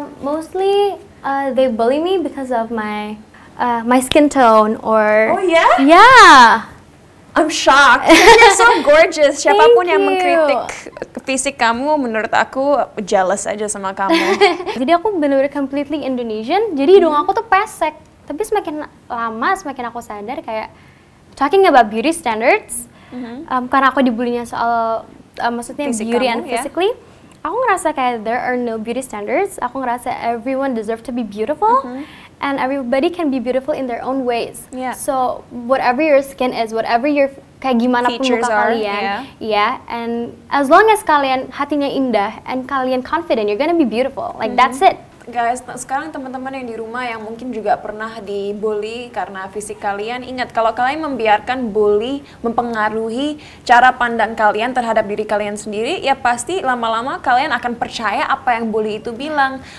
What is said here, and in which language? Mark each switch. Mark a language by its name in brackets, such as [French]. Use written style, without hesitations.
[English] Mostly they bully me because of my skin tone or Oh yeah? Yeah. I'm shocked. You're so gorgeous. [Indonesian] Siapapun yang mengkritik fisik kamu, menurut aku jealous aja sama kamu. Jadi aku benar-benar [English] completely Indonesian. [Indonesian] Jadi hidung aku tuh pesek. Tapi semakin lama, semakin aku sadar kayak [English] talking about beauty standards. [Indonesian] Karena aku dibulinya soal maksudnya Fisik [English] beauty [Indonesian] kamu, [English] and physically. [Indonesian] Aku ngerasa kayak [English] there are no beauty standards. [Indonesian] Aku ngerasa [English] everyone deserve to be beautiful. And everybody can be beautiful in their own ways. Yeah. So whatever your skin is, whatever your [Indonesian] kayak gimana pun [English] Features [Indonesian] muka [English] are, kalian, and as long as [Indonesian] kalian hatinya indah [English] and kalian confident, you're gonna be beautiful. Like that's it. [Indonesian] Guys, sekarang teman-teman yang di rumah yang mungkin juga pernah dibully karena fisik kalian, ingat kalau kalian membiarkan bully mempengaruhi cara pandang kalian terhadap diri kalian sendiri, ya pasti lama-lama kalian akan percaya apa yang bully itu bilang.